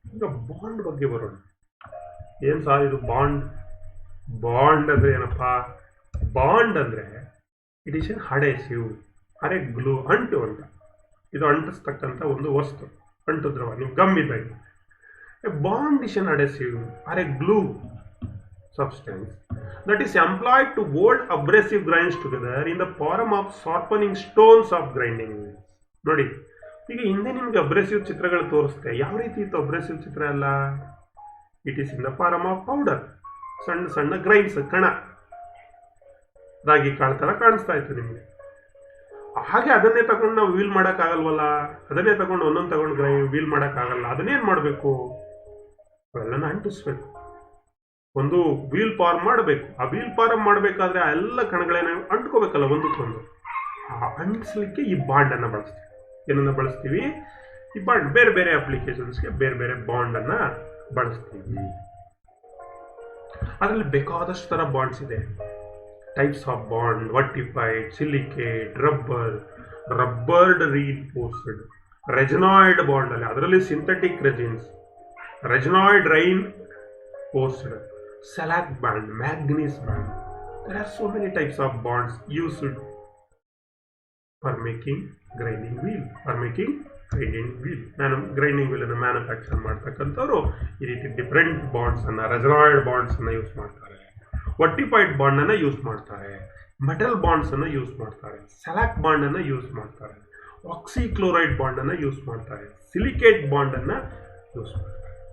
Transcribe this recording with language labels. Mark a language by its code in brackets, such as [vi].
[kn] ಈಗ ಬಾಂಡ್ ಬಗ್ಗೆ ಬರೋಣ. ಏನು ಸರ್ ಇದು ಬಾಂಡ್ ಅಂದರೆ ಏನಪ್ಪ? ಬಾಂಡ್ ಅಂದರೆ [en] it is an adhesive or glue, [kn] ಅಂಟು ಅಂತ. ಇದು ಅಂಟಿಸ್ತಕ್ಕಂಥ ಒಂದು ವಸ್ತು, ಅಂಟು ದ್ರವ, ನೀವು ಗಮ್ ಇದ್ದಂಗೆ. [en] A bond is an adhesive or a glue substance that is employed to hold abrasive grinds together in the form of sharpening stones of grinding wheels. [kn] ನೋಡಿ, ಈಗ ಹಿಂದೆ ನಿಮ್ಗೆ ಅಬ್ರೆಸಿವ್ ಚಿತ್ರಗಳು ತೋರಿಸ್ತೆ. ಯಾವ ರೀತಿ ಇತ್ತು ಅಬ್ರೆಸಿವ್ ಚಿತ್ರ ಎಲ್ಲ? [en] it is in the form of powder, [kn] ಸಣ್ಣ ಸಣ್ಣ ಗ್ರೈನ್ಸ್, ಕಣ, ರಾಗಿ ಕಾಳು ಥರ ಕಾಣಿಸ್ತಾ ಇತ್ತು ನಿಮಗೆ. ಹಾಗೆ ಅದನ್ನೇ ತಗೊಂಡು ನಾವು ವೀಲ್ ಮಾಡೋಕ್ಕಾಗಲ್ವಲ್ಲ, ಅದನ್ನೇ ತಗೊಂಡು ಒಂದೊಂದು ತಗೊಂಡು ವೀಲ್ ಮಾಡೋಕ್ಕಾಗಲ್ಲ. ಅದನ್ನೇನು ಮಾಡಬೇಕು? ಅವೆಲ್ಲನ ಅಂಟಿಸ್ಬೇಕು, ಒಂದು ವೀಲ್ ಫಾರ್ಮ್ ಮಾಡಬೇಕು. ಆ ವೀಲ್ ಫಾರ್ಮ್ ಮಾಡಬೇಕಾದ್ರೆ ಆ ಎಲ್ಲ ಕಣಗಳೇನ ಅಂಟ್ಕೋಬೇಕಲ್ಲ ಒಂದಕ್ಕೊಂದು. ಆ ಅಂಟಿಸ್ಲಿಕ್ಕೆ ಈ ಬಾಂಡನ್ನು ಬಳಸ್ತೀವಿ. ಏನನ್ನು ಬಳಸ್ತೀವಿ? ಈ ಬಾಂಡ್. ಬೇರೆ ಬೇರೆ ಅಪ್ಲಿಕೇಶನ್ಸ್ಗೆ ಬೇರೆ ಬೇರೆ ಬಾಂಡನ್ನು ಬಳಸ್ತೀವಿ. ಅದರಲ್ಲಿ ಬೇಕಾದಷ್ಟು ಥರ ಬಾಂಡ್ಸ್ ಇದೆ. Types of bond: ವರ್ಟಿಫೈಡ್, silicate, ರಬ್ಬರ್ಡ್ reinforced, ರೆಜನಾಯ್ಡ್ bond ಅಲ್ಲಿ, ಅದರಲ್ಲಿ synthetic ರೆಜಿನ್ಸ್, ರೆಜನಾಯ್ಡ್ reinforced, shellac band, manganese band. [en] There are so many types of bonds used for making grinding wheel. [kn] Grinding wheel ಅನ್ನು ಮ್ಯಾನುಫ್ಯಾಕ್ಚರ್ ಮಾಡ್ತಕ್ಕಂಥವ್ರು ಈ ರೀತಿ ಡಿಫ್ರೆಂಟ್ ಬಾಂಡ್ಸ್ ಅನ್ನ, ರೆಜನಾಯ್ಡ್ ಬಾಂಡ್ಸ್ ಅನ್ನ use ಮಾಡ್ತಾರೆ, ವರ್ಟಿಫೈಡ್ bond ಅನ್ನ ಯೂಸ್ ಮಾಡ್ತಾರೆ, ಮೆಟಲ್ ಬಾಂಡ್ಸ್ ಅನ್ನ ಯೂಸ್ ಮಾಡ್ತಾರೆ, ಸೆಲಾಕ್ ಬಾಂಡ್ ಅನ್ನ ಯೂಸ್ ಮಾಡ್ತಾರೆ, ಆಕ್ಸಿಕ್ಲೋರೈಡ್ ಬಾಂಡ್ ಅನ್ನ ಯೂಸ್ ಮಾಡ್ತಾರೆ, ಸಿಲಿಕೇಟ್ ಬಾಂಡ್ ಅನ್ನ ಯೂಸ್ ಮಾಡ್ತಾರೆ.